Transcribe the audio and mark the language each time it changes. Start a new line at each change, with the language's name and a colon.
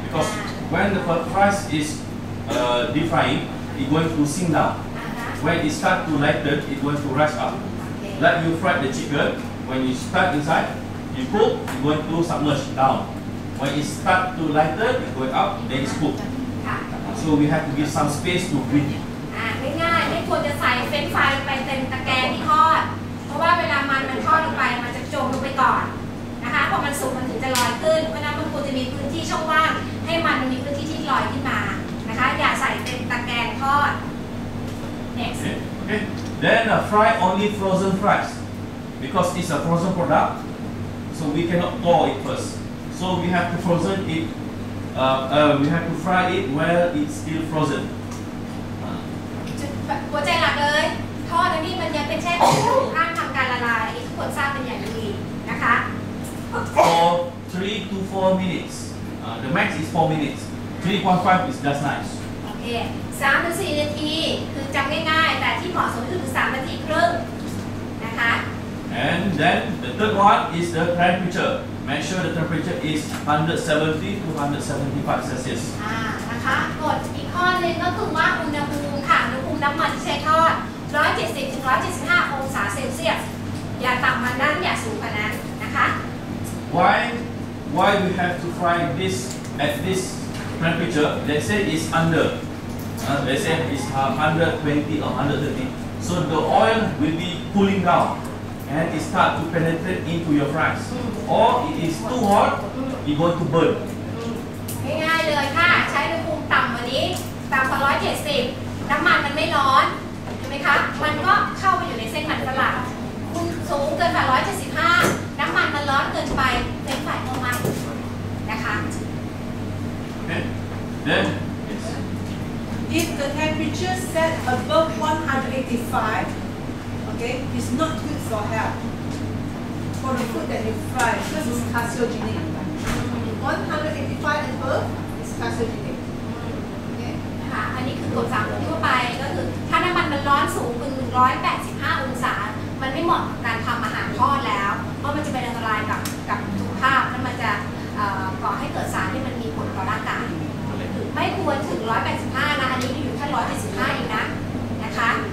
English: Because when the fries is deep frying, it's going to sink down. When it start to lighten, it's going to rise up. Like you fry the chicken, when you start inside, you cook, it's going to submerge down. When it start to lighten, it's going up, then it's cooked. So we have to give some space to breathe.
Thai: ง่ายๆไม่ควรจะใส่เฟรนช์ฟรายลงไปเต็มตะแกรงที่ทอด เพราะว่าเวลามันทอดลงไปมันจะจมลงไปก่อนนะคะพอมันสุกมันถึงจะลอยขึ้นเพราะนั้นมันควรจะมีพื้นที่ช่องว่างให้มันมีพื้นที่ที่ลอยขึ้นมานะคะอย่าใส่เต็มตะแกรงทอด next
English: Okay. Then fry only frozen fries because it's a frozen product, so we cannot thaw it first. So we have to frozen it. We have to fry it while it's still frozen.
Thai: หัวใจหลักเลยทอดอันนี้มันยังเป็นแช่แข็งอยู่ห้ามทำการละลายอันนี้ทุกคนทราบเป็นอย่างดีนะคะ
English: For 3 to 4 minutes. The max is 4 minutes. 3.5 is just nice.
Thai: โอเค3 ถึง 4 นาทีคือจำง่ายๆแต่ที่เหมาะสมคือ3 นาทีครึ่งนะคะ
English: And then the third one is the temperature. Make sure the temperature is 170 to 175 Celsius.
Thai: นะคะกฎอีกข้อหนึงก็คือว่าอุณหภูมิค่ะอุณหภูมิน้ำมันที่ใช้ทอด 170 ถึง 175 องศาเซลเซียสอย่าต่ำกว่านั้นอย่าสูงกว่านั้นนะคะ
English: Why we have to fry this at this temperature? Let's say it's under. Let's say it's 120 or 130. So the oil will be cooling down and it start to penetrate into your fries. Or it is too hot, it's going to burn.
Thai: ง่ายๆเลยค่ะใช้อุณหภูมิต่ำกว่านี้ต่ำกว่า 170 น้ำมันมันไม่ร้อนเห็นไหมคะมันก็เข้าไปอยู่ในเส้นมันฝรั่งคุณสูงเกินกว่า 175 น้ำมันมันร้อนเกินไปเป็นฝ่ายก็ไหม้นะคะ
English: Okay. Then yes. If the temperature set above 185, okay, it's not good for health. For the food that you fry, because it's carcinogenic. 185 and above is carcinogenic. Okay.
Thai: นะคะอันนี้คือกฎสากลทั่วไปก็คือถ้าน้ำมันมันร้อนสูงถึง 185 องศา มันไม่เหมาะกับการทำอาหารทอดแล้ว เพราะมันจะเป็นอันตรายกับสุขภาพและมันจะก่อให้เกิดสารที่มันมีผลต่อร่างกายไม่ควรถึง 185 นะ อันนี้อยู่แค่175เองนะคะ